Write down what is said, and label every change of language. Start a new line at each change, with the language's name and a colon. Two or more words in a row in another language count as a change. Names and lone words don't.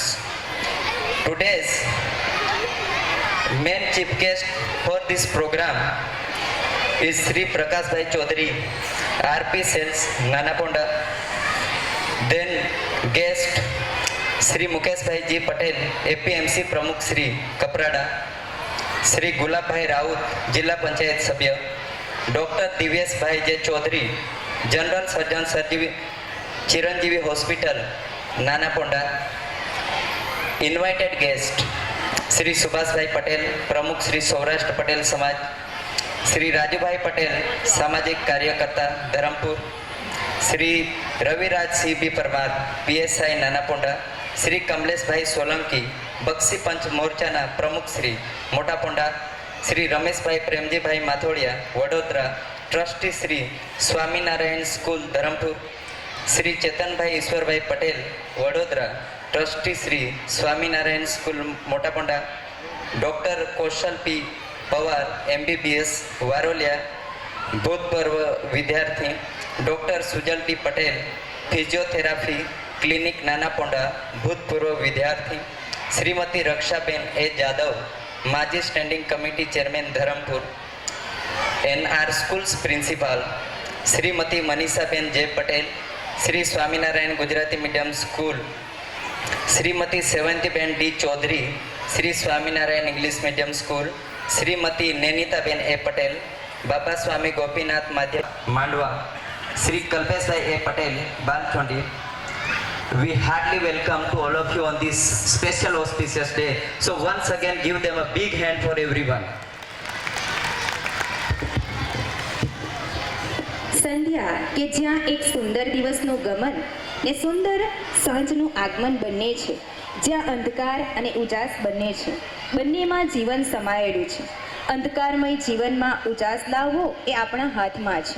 English: Today's main chief guest for this program is Sri Prakash Bhai Chaudhary, RP Sales, Nanaponda. Then guest Sri Mukesh Bhai Ji Patel, APMC Pramukh Sri Kaprada, Sri Gulab Bhai Raut,
Gujarati: જિલ્લા પંચાયત સભ્ય,
English: Dr. Divyesh Bhai J Chaudhary, General Surgeon Chiranjeevi Hospital, Nanaponda. Invited guest Sri Subhash Bhai Patel, Pramukh Sri Saurashtra Patel Samaj, Sri Raju Bhai Patel,
Gujarati: સામાજિક કાર્યકર્તા,
English: Dharampur, Sri Raviraj C.B. Parmar, PSI Nanaponda, Sri Kamlesh Bhai Solanki,
Gujarati: બક્ષી પંચ મોરચાના પ્રમુખ
English: Sri Motaponda, Sri Ramesh Bhai Premji Bhai Mathodia, Vadodara, Trustee Sri Swaminarayan School, Dharampur, Sri Chetan Bhai Ishwar Bhai Patel, Vadodara, Trustee Sri Swaminarayan School, Motaponda, Dr. Kaushal P. Pawar, MBBS, Warolia,
Gujarati: ભૂતપૂર્વ વિદ્યાર્થી ડૉક્ટર સુજલ ટી પટેલ,
English: physiotherapy clinic
Gujarati: નાનાપોંડા, ભૂતપૂર્વ વિદ્યાર્થી શ્રીમતી રક્ષાબેન એ જાદવ, માજી
English: standing committee chairman
Gujarati: ધરમપુર, NR
English: schools principal
Gujarati: શ્રીમતી મનીષાબેન જે પટેલ, શ્રી સ્વામિનારાયણ ગુજરાતી મીડિયમ સ્કૂલ, શ્રીમતી સેવંતીબેન ડી ચૌધરી, શ્રી સ્વામિનારાયણ ઇંગ્લિશ મીડિયમ સ્કૂલ, શ્રીમતી નૈનિતાબેન એ પટેલ, બાબા સ્વામી ગોપીનાથ માધ્યમ માંડવા, શ્રી કલ્પેશભાઈ એ પટેલ, બાલચોંડી,
English: we heartily welcome to all of you on this special auspicious day. So once again, give them a big hand for everyone.
Gujarati: સંધ્યા કે જ્યાં એક સુંદર દિવસનું ગમન ને સુંદર સાંજનું આગમન બંને છે, જ્યાં અંધકાર અને ઉજાસ બંને છે, બંનેમાં જીવન સમાયેલું છે. અંધકારમય જીવનમાં ઉજાસ લાવવો એ આપણા હાથમાં છે.